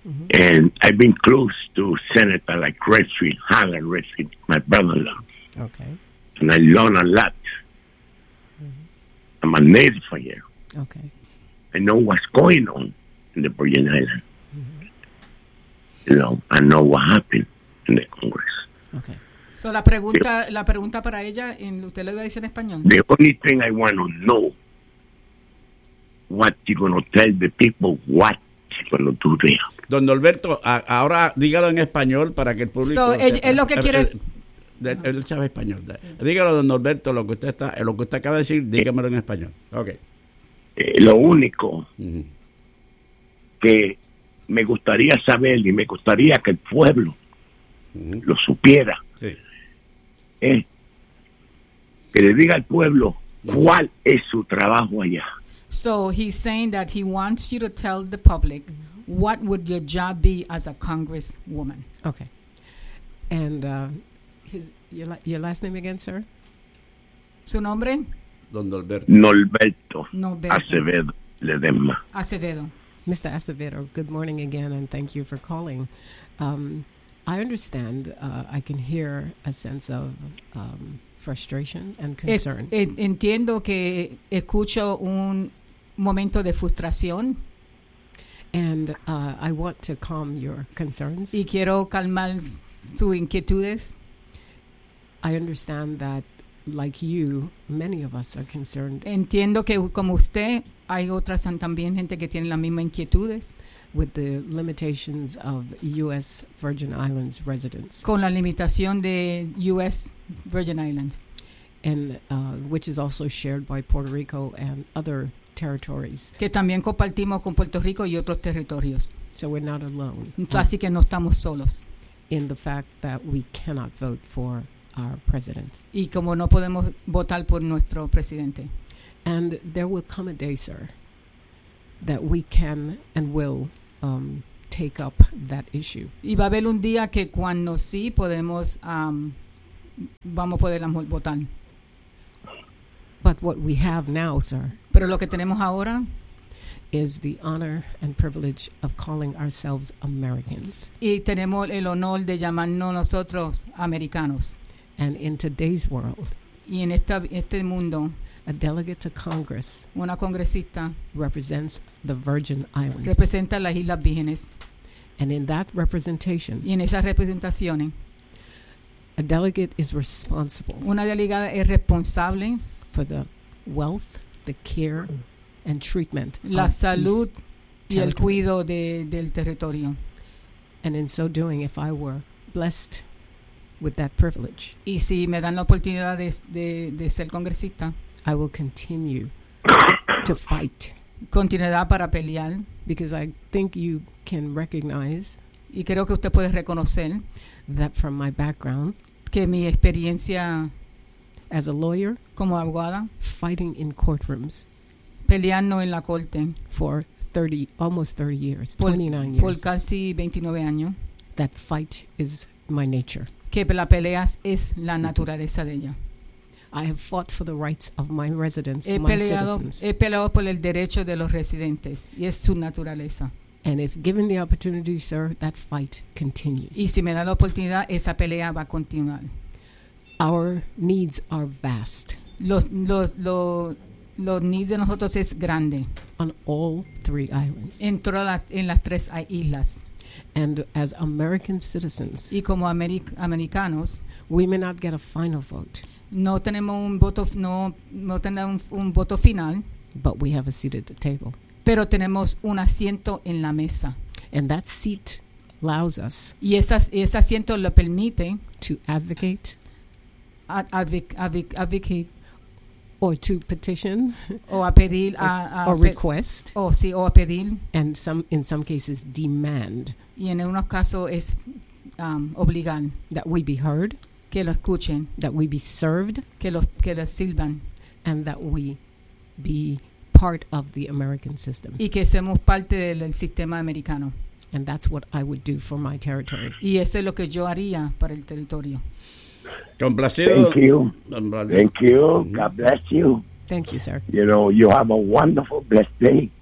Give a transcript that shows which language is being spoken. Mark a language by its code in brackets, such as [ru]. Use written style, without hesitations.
[en] And I've been close to Senator like Redfield, Harlan Redfield, my brother-in-law. Okay. And I learned a lot. Mm-hmm. I'm a native for you. Okay. I know what's going on in the Virgin Islands. Mm-hmm. You know, I know what happened in the Congress. Okay. [es] So la pregunta para ella, usted le va a decir en español. [en] The only thing I want to know, what you're going to tell the people, what you're going to do there. [es] Don Alberto, ahora dígalo en español para que el público... Él sabe español. Sí. Dígalo, don Alberto, lo que usted acaba de decir, dígamelo en español. [en] Okay. [es] Lo único que me gustaría saber y me gustaría que el pueblo lo supiera es que le diga al pueblo cuál es su trabajo allá. [en] So he's saying that he wants you to tell the public what would your job be as a congresswoman. Okay. And your last name again, sir? [es] Su nombre? Don Norberto. Acevedo Ledema. Acevedo. [en] Mr. Acevedo, good morning again, and thank you for calling. I understand, I can hear a sense of frustration and concern. [es] Entiendo que escucho un momento de frustración. [en] And I want to calm your concerns. [es] Y quiero calmar sus inquietudes. [en] I understand that, like you, many of us are concerned. [es] Entiendo que como usted, hay otras también gente que tiene las mismas inquietudes. [en] With the limitations of U.S. Virgin Islands residents. [es] Con la limitación de U.S. Virgin Islands. [en] And which is also shared by Puerto Rico and other territories. [es] Que también compartimos con Puerto Rico y otros territorios. [en] So we're not alone. [es] Así que no estamos solos. [en] In the fact that we cannot vote for our president. [es] Y como no podemos votar por nuestro presidente. [en] And there will come a day, sir, that we can and will take up that issue. [es] Y va a haber un día que cuando sí podemos, vamos a poder votar. [en] But what we have now, sir, [es] pero lo que tenemos ahora, [en] is the honor and privilege of calling ourselves Americans. [es] Y tenemos el honor de llamarnos nosotros americanos. [en] And in today's world, [es] y en este mundo, [en] a delegate to Congress, [es] una congresista, [en] represents the Virgin Islands, [es] representa las Islas Vírgenes. [en] And in that representation, [es] y en esas representaciones, [en] a delegate is responsible, [es] una delegada es responsable, [en] for the wealth, the care, and treatment. [es] La salud y el cuido del territorio. [en] And in so doing, if I were blessed with that privilege, [es] y si me dan la oportunidad de ser congresista, [en] I will continue to fight. [es] Continuará para pelear. [en] Because I think you can recognize, [es] y creo que usted puede reconocer, [en] that from my background, [es] que mi experiencia [en] as a lawyer, [es] como abogada, [en] fighting in courtrooms, [es] peleando en la corte, [en] for 30, almost 30 years, 29 years, [es] por casi 29 años, [en] that fight is my nature. [es] Que la pelea es la naturaleza de ella. [en] I have fought for the rights of my residents, [es] He peleado por el derecho de los residentes, y es su naturaleza. [en] And if given the opportunity, sir, that fight continues. [es] Y si me da la oportunidad, esa pelea va a continuar. [en] Our needs are vast. [es] Los needs de nosotros es grande. [en] On all three islands. [es] En las tres islas. [en] And as American citizens, [es] y como americanos, [en] we may not get a final vote. [es] No tenemos un voto, no tenemos un voto final. [en] But we have a seat at the table. [es] Pero tenemos un asiento en la mesa. [en] And that seat allows us. [es] Y ese asiento lo permite. [en] To advocate. Advocate. Or to petition. [es] O a pedir. [en] Request. [es] O a pedir. [en] And in some cases demand. [es] Y en unos casos es obligar. [en] That we be heard. [es] Que lo escuchen. [en] That we be served. [es] Que lo sirvan. [en] And that we be part of the American system. [es] Y que seamos parte del sistema americano. [en] And that's what I would do for my territory. [es] Y eso es lo que yo haría para el territorio. Complacido. [en] Thank you. Thank you. God bless you. Thank you, sir. You know, you have a wonderful, blessed day.